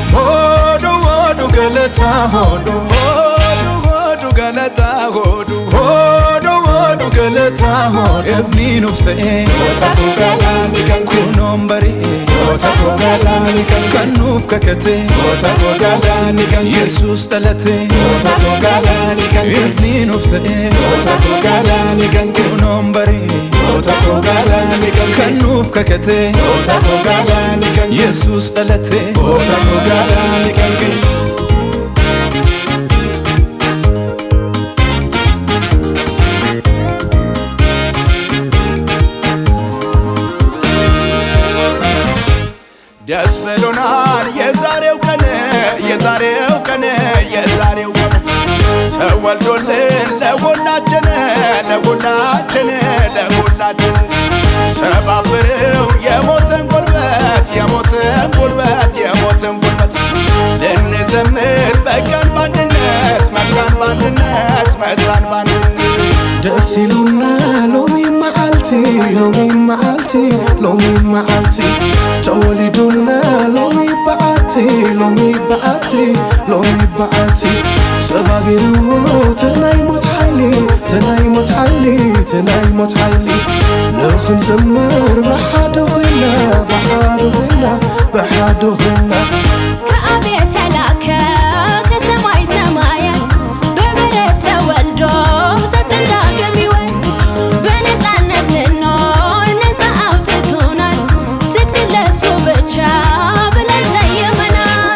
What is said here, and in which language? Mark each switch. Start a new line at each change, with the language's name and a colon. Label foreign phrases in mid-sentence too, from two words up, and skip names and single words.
Hadiyya: Hodu galata hodu Hodu galata hodu Hodu galata hodu Efni nufte Otako galani kan kunombari Otako galani kan Kanuf kakate Otako galani kan Jesus dalate Otako galani kan Efni nufte Otako galani kan kunombari Otako galani kan Kanuf kakate Otako galani kan Jesus dalate Otako galani kan
Amharic: ደስ ብሎናል የዛሬው ቀን ተወልዶልን ለሁላችን ሰባብረው የሞትን ጉልበት ልንዘምር በቃን ባንድነት መጣን ባንድነት
Tigrinya: ደስ ይሉና ሎሚ መዓልቲ ተወሊዱና ሎሚ በዓቲ ሰባቢሩ ተናይ ሞት ሓይሊ ንኽንዘምር ብሓደ ኾይና
Amharic: ከአብ የተላከ ከሰማይ ሰማያት በምሕረት ተወልዶ ሰጠን ዳግም ሕይወት በነፃነት ልንኖር ነፃ አውጥቶናል ስግድ ለእሱ ብቻ ብለን ሰይመናል